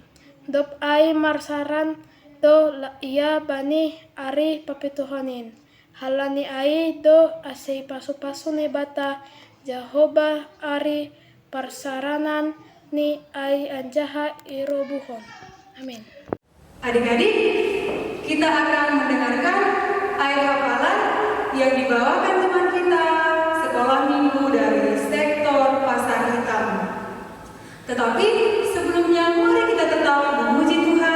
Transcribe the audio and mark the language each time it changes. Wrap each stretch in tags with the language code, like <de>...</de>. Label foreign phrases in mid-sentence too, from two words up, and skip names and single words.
<bts>Dop ai marsaran do ia bani ari papituhonin. Halani ai do asei pasu-pasu nebata, Jahobah ari parsaranan ni ai anjaha irobuhon. Amin.</bts> <id>Adik-adik, kita akan mendengarkan ayat hafalan yang dibawakan teman kita sekolah minggu dari sektor Pasar Hitam. Tetapi sebelumnya mari kita tetap memuji Tuhan.</id>